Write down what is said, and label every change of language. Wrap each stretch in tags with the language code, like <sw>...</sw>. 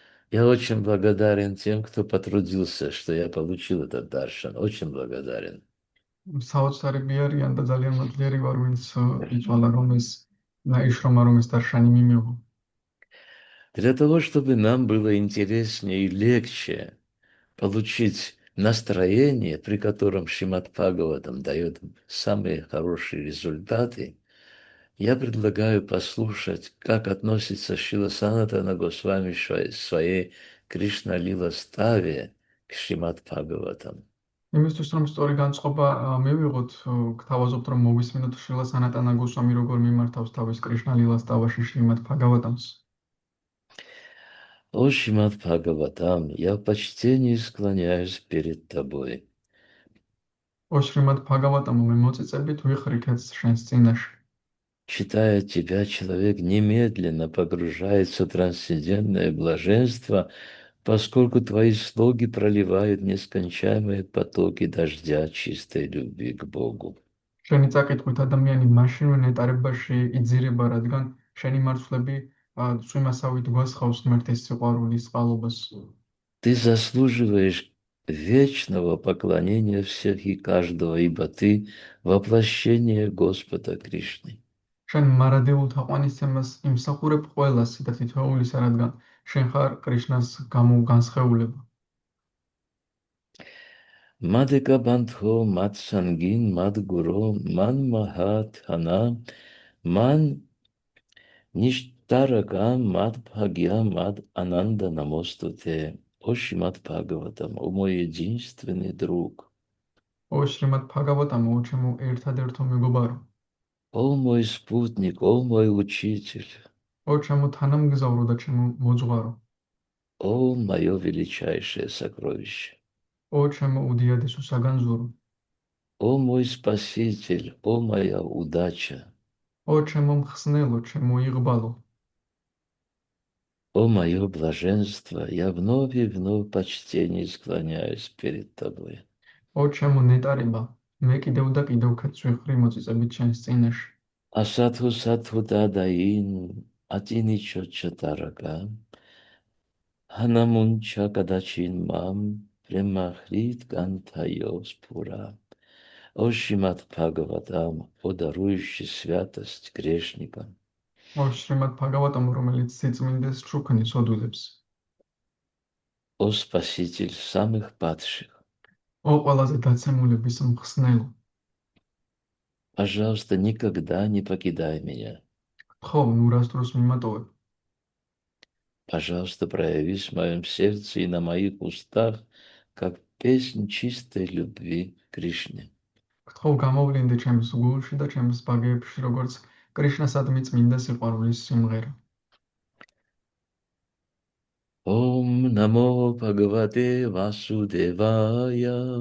<ru>Я очень благодарен тем, кто потрудился, что я получил этот даршан. Очень благодарен.</ru> <ka>საოცარები არიან და ძალიან მადლიერი ვარ, ვინც იწვალა რომ ეს ნაიშრომა რომ ეს დარშანი მიმიღო.</ka> <ru>Для того, чтобы нам было интереснее и легче получить настроение, при котором Шримад Бхагаватам дает самые хорошие результаты, я предлагаю послушать, как относится Шрила Санатана Госвами в своей Кришна Лила Ставе к Шримад Бхагаватам.</ru> <ka>იმისთვის რომ სწორი განწყობა მივიღოთ, გთავაზობთ რომ მოვისმინოთ შრილა სანატანა გოსვამი როგორ მიმართავს თავის კრიშნა ლილას დავაში შრიმად ბჰაგავატამს.</ka> <ru>О Шримад Бхагаватам, я в почтении склоняюсь перед тобой.</ru> <ka>ო შრიმად ბჰაგავატამო მე მოწიწებით ვიხრიქეთ შენს წინაშე.</ka> <ru>Читая тебя, человек немедленно погружается в трансцендентное блаженство, поскольку твои слоги проливают нескончаемые потоки дождя чистой любви к Богу.</ru> <ka>შენი წაკითხვით ადამიანი მაშინვე ნეტარებაში იძირება, რადგან შენი მარცვლები წვიმასავით გვასხავს ღმერთის სიყვარულის წყალობას.</ka> <ru>Ты заслуживаешь вечного поклонения всех и каждого, ибо ты воплощение Господа Кришны.</ru> <ka>შენ მარადილულ თაყვანისცემას იმსახურებ ყველას და თითოეულისა, რადგან შენ ხარ კრიშნას განსხეულება.</ka> <sa>Мадека бандхо, мад сангин, мад гуро, ман махат хана, ман ништарага, мад бхагья, мад ананда намостуте.</sa> <ru>О Шримад Бхагаватам, о мой единственный друг,</ru> <ka>ო შრიმად ბჰაგავატამო, ო ჩემო ერთადერთო მეგობარო,</ka> <ru>о мой спутник, о мой учитель,</ru> <ka>ო ჩემო თანამგზავრო და ჩემო მოძღვარო,</ka> <ru>о мое величайшее сокровище,</ru> <ka>ო ჩემო უდიადესო საგანძურო,</ka> <ru>о мой спаситель, о моя удача,</ru> <ka>ო ჩემო მხსნელო, ჩემო იღბალო,</ka> <ru>о мое блаженство, я вновь и вновь в почтении склоняюсь перед тобой.</ru> <ka>ო ჩემო ნეტარება, მე კიდევ და კიდევ ქეთს ვიხრი მოწიწებით შენს წინაშე.</ka> <sa>Асатху сатху дадаин, атиничо чатарака, ханамунча кадачин мам, премахрит гантайо спура.</sa> <ru>О Шримад Бхагаватам, о дарующий святость грешникам,</ru> <ka>ო შრიმად ბჰაგავატამო, რომელიც სიწმინდეს ჩუქნის ოდულებს,</ka> <ru>о спаситель самых падших,</ru> <ka>ო ყველაზე დაცემულების მხსნელო,</ka> <ru>пожалуйста, никогда не покидай меня.</ru> <ka>ხო, ნურასდროს მიმატოვებ.</ka> <ru>Пожалуйста, проявись в моем сердце и на моих устах, как песнь чистой любви к Кришне.</ru> <ka>გთხოვ გამოვლინდე ჩემს გულში და ჩემს ბაგეებში, როგორც კრიშნასადმი წმინდა სიყვარულის სიმღერა.</ka> <sa>Ом намо Бхагавате Васудевая.</sa>